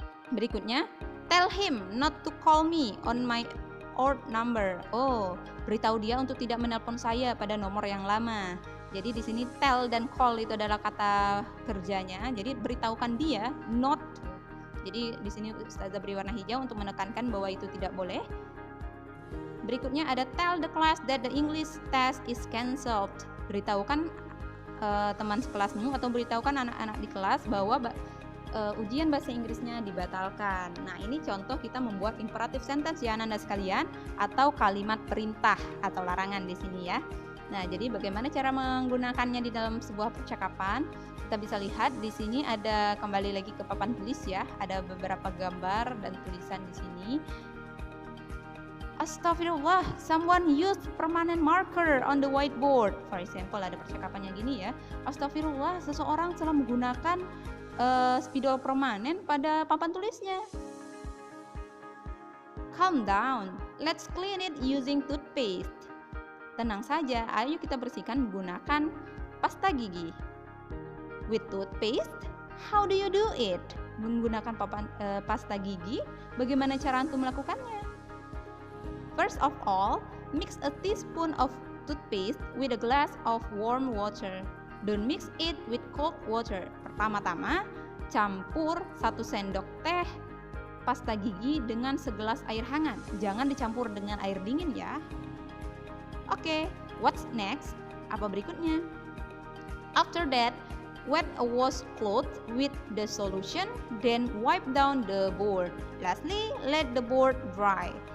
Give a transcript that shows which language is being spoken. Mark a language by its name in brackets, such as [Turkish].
[English] Berikutnya, tell him not to call me on my old number. [Indonesian] Oh, beritahu dia untuk tidak menelpon saya pada nomor yang lama. Jadi di sini tell dan call itu adalah kata kerjanya. Jadi beritahukan dia not. Jadi di sini Ustazah beri warna hijau untuk menekankan bahwa itu tidak boleh. Berikutnya ada [English] tell the class that the English test is cancelled. [Indonesian] Beritahukan teman sekelasmu atau beritahukan anak-anak di kelas bahwa ujian bahasa Inggrisnya dibatalkan. Nah, ini contoh kita membuat imperative sentence ya Anda sekalian, atau kalimat perintah atau larangan di sini ya. Nah, jadi bagaimana cara menggunakannya di dalam sebuah percakapan? Kita bisa lihat di sini ada, kembali lagi ke papan tulis ya, ada beberapa gambar dan tulisan di sini. [English] Astagfirullah, someone used permanent marker on the whiteboard. For example, [Indonesian] ada percakapannya gini ya. Astagfirullah, seseorang telah menggunakan spidol permanen pada papan tulisnya. [English] Calm down, let's clean it using toothpaste. [Indonesian] Tenang saja, ayo kita bersihkan menggunakan pasta gigi. [English] With toothpaste, how do you do it? [Indonesian] Menggunakan pasta gigi, bagaimana cara antum melakukannya? [English] First of all, mix a teaspoon of toothpaste with a glass of warm water. Don't mix it with cold water. [Indonesian] Pertama-tama, campur 1 sendok teh pasta gigi dengan segelas air hangat. Jangan dicampur dengan air dingin ya. [English] Oke, what's next? [Indonesian] Apa berikutnya? [English] After that, wet a washcloth with the solution, then wipe down the board. Lastly, let the board dry.